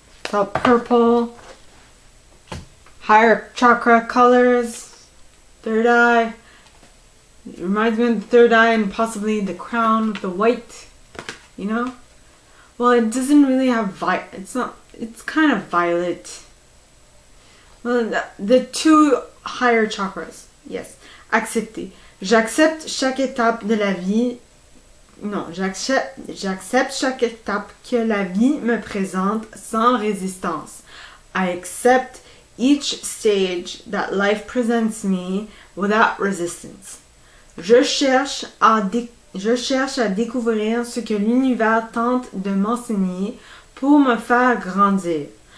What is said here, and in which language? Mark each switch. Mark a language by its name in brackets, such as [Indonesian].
[English] So purple, higher chakra colors, third eye. It reminds me of the third eye and possibly the crown with the white, you know? Well, it doesn't really have it's kind of violet. Well, the two higher chakras, yes. [French] Accepter. J'accepte chaque étape de la vie. Non, j'accepte chaque étape que la vie me présente sans résistance. [English] I accept each stage that life presents me without resistance. [French] Je cherche à découvrir ce que l'univers tente de m'enseigner pour me faire grandir.